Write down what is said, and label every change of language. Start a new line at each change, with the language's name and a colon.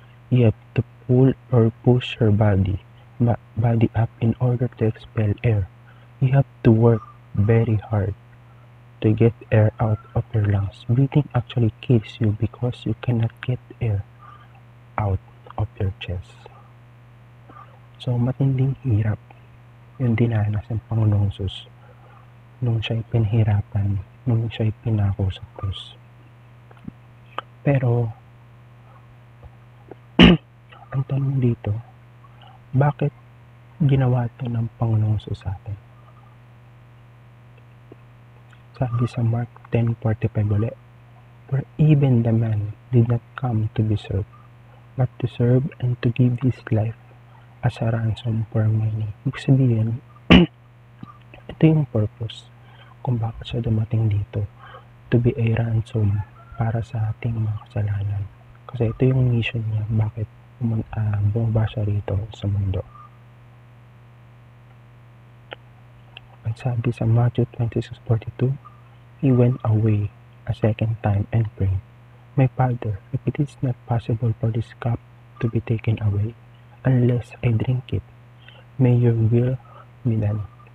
English: You have to pull or push your body up in order to expel air. You have to work very hard to get air out of your lungs. Breathing actually kills you because you cannot get air out of your chest.
Filipino: So, matinding hirap yung dinanas ng Panginoong Jesus nung siya'y pinahirapan, nung siya'y pinako sa krus. Pero, ang tanong dito, bakit ginawa ito ng Panginoong Jesus sa atin. Sabi sa
English: Mark 10:45
Filipino: ulit,
English: "For even the man did not come to be served, but to serve and to give his life as a ransom for many."
Filipino: Ibig sabihin, ito yung purpose kung bakit siya dumating dito,
English: to be a ransom
Filipino: para sa ating mga kasalanan. Kasi ito yung mission niya, bakit bumaba siya rito sa mundo. Ang sabi sa
English: Matthew 26:42, "He went away a second time and prayed, 'My Father, if it is not possible for this cup to be taken away, unless I drink it, may your will be done."